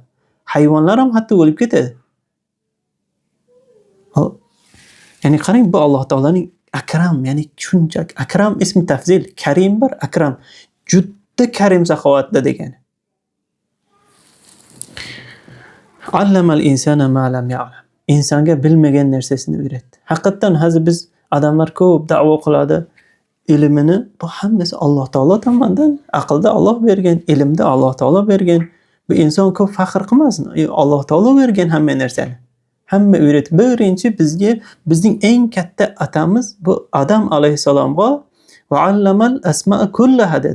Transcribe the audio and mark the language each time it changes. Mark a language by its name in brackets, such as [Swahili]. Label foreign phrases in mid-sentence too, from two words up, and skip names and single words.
[Uzbek] Hayvonlar ham hatto o'lib ketadi. Ya'ni qarang, bu Alloh taolaning akram, ya'ni shunchaki akram ismi tafzil, karim bir akram, juda karim saxovatda degani. [Arabic] علم الإنسان ما لم يعلم. [Uzbek] Insonga bilmagan narsasini o'rgatdi. Haqiqatan hozir biz odamlar ko'p da'vo qiladi. Ilmini bu hammasi Alloh taolo tomonidan, aqlda Alloh bergan, ilmda Alloh taolo bergan. Bu inson ko'p faxr qilmasin. Alloh taolo bergan hamma narsani. Hamma o'rgatib, birinchi bizga bizning eng katta atamiz bu Adam alayhisalomga va [Arabic] علم الأسماء كلها [Uzbek] dedi.